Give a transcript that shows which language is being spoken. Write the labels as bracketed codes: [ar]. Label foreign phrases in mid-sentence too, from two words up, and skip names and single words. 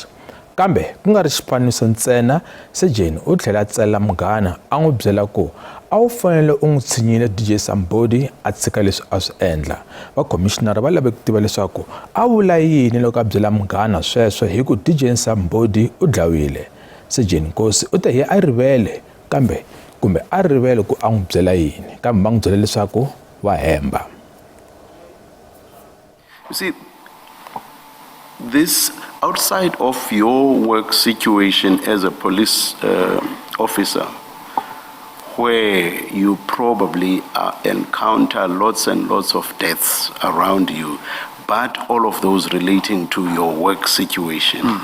[ts] Kambe ku nga ri xifaniso ntsena, Sejeni u tlhela a tsalela munghana a n'wi byela ku a wu fanele u n'wi tshinyile DJ Sambodi a tshika leswi a swi endla. Vakhomishinari va lave ku tiva leswaku a vula yini loko a byela munghana sweswo hi ku DJ Sambodi u dlawile. Sejeni Nkosi u te hi a rivele kumbe a rivele ku a n'wi byela yini, kambe va n'wi byela leswaku wa hemba. [en] You see, this outside of your work situation as a police officer, where you probably encounter lots and lots of deaths around you, but all of those relating to your work situation.